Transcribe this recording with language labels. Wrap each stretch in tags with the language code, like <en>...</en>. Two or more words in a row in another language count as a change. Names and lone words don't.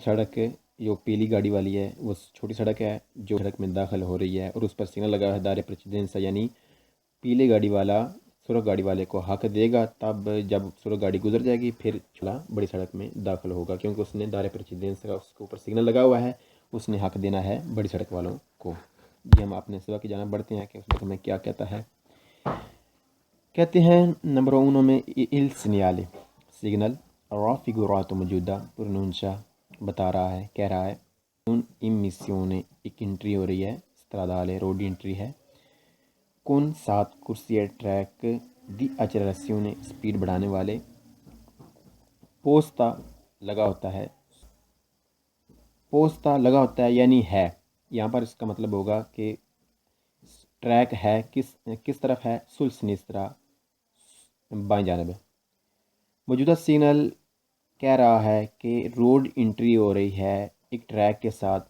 <ur>سڑک جو پیلی گاڑی والی ہے وہ چھوٹی سڑک ہے جو سڑک میں داخل ہو رہی ہے، اور اس پر سگنل لگا ہے</ur> <it>dare precedenza,</it> <ur>یعنی پیلے گاڑی والا سرخ گاڑی والے کو حق دے گا، تب جب سرخ گاڑی گزر جائے گی پھر چلا بڑی سڑک میں داخل ہوگا، کیونکہ اس نے</ur> <it>dare precedenza</it> <ur>کا اس کے اوپر سگنل لگا ہوا ہے، اس نے حق دینا ہے بڑی سڑک والوں کو۔ جی ہم اپنے سبق کی جانب بڑھتے ہیں کہ اس وقت میں کیا کہتا ہے۔ کہتے ہیں نمبر 1 میں</ur> <it>il segnale</it> <ur>سگنل raffigurato موجودہ پروننشا بتا رہا ہے، کہہ رہا ہے</ur> <it>un immissione،</it> <ur>ایک انٹری ہو رہی ہے، stradale</ur> <en>road entry</en> <ur>ہے،</ur> <it>con 7 corsie</it> <ur>ٹریک</ur> <it>di accelerazione</it> <ur>سپیڈ بڑھانے والے، پوستا لگا ہوتا ہے، پوستا لگا ہوتا ہے یعنی ہے، یہاں پر اس کا مطلب ہوگا کہ ٹریک ہے کس طرف ہے؟</ur> <it>sulla sinistra,</it> <ur>بائیں جانب ہے۔ موجودہ سگنل کہہ رہا ہے کہ</ur> <en>road entry</en> <ur>ہو رہی ہے ایک ٹریک کے ساتھ۔</ur>